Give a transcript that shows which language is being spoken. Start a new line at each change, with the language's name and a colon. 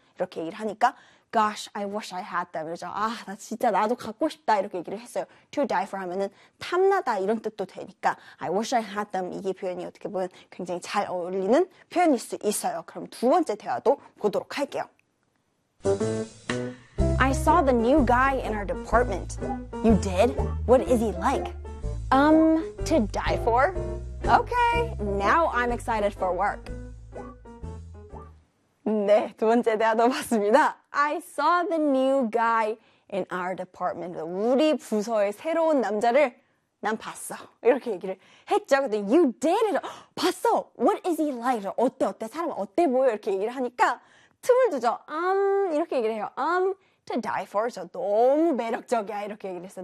Korean: 이렇게 얘기를 하니까
English: Gosh, I wish I had them
Korean: 이러자 아나 진짜 나도 갖고 싶다 이렇게 얘기를 했어요.
English: To die for
Korean: 하면은 탐나다 이런 뜻도 되니까
English: I wish I had them
Korean: 이게 표현이 어떻게 보면 굉장히 잘 어울리는 표현일 수 있어요. 그럼 두 번째 대화도 보도록 할게요.
English: I saw the new guy in our department. You did? What is he like? To die for? Okay, now I'm excited for work.
Korean: 네, 두 번째 대화도 봤습니다.
English: I saw the new guy in our department.
Korean: 우리 부서의 새로운 남자를 난 봤어. 이렇게 얘기를 했죠. 근데
English: you did it.
Korean: 봤어.
English: What is he like?
Korean: 어때, 어때? 사람 어때 보여? 이렇게 얘기를 하니까 틈을 주죠. 이렇게 얘기를 해요.
English: To die for.
Korean: 저 너무 매력적이야. 이렇게 얘기를 했어요.